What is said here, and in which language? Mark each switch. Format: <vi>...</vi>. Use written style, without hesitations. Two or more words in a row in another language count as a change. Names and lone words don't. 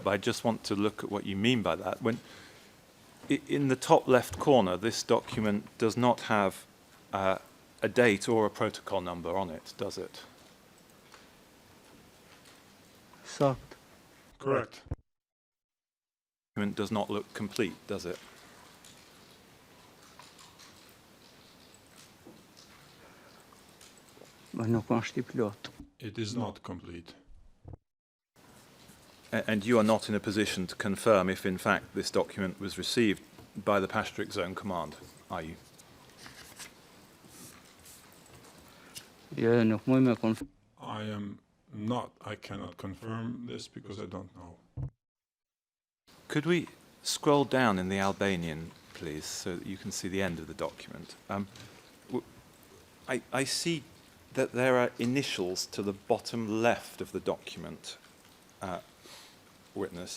<en>But I just want to look at what you mean by that. When in the top left corner, this document does not have a date or a protocol number on it, does it?</en> <sq>Sakt.</sq> <en>Correct. Document does not look complete, does it?</en> <sq>Më nuk është I plot.</sq> <en>It is not complete. And you are not in a position to confirm if, in fact, this document was received by the Pastric Zone Command, are you?</en> <sq>Jo, nuk muj me</sq> <en>I cannot confirm this because I don't know. Could we scroll down in the Albanian, please, so that you can see the end of the document? I see that there are initials to the bottom left of the document, witness.</en>